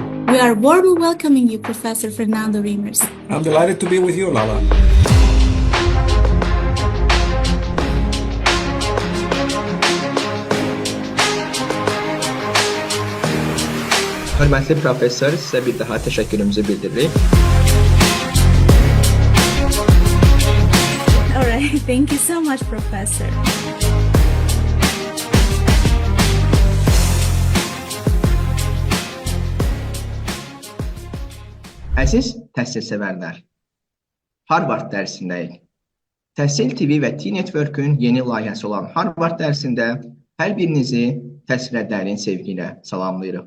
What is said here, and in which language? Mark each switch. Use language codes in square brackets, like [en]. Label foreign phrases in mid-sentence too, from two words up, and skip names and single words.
[en] We are warmly welcoming you, Professor Fernando Reimersdir. I'm delighted to be with you, Lala. [az] Hörmətli professor, sizə bir daha təşəkkürümüzü bildiririk. [en] All right, thank you so much, Professor. [az] Əziz təhsil sevərlər, Harvard dərsindəyik. Təhsil TV və T-Network'ün yeni layihəsi olan Harvard dərsində hər birinizi təhsilə dərin sevgi ilə salamlayırıq.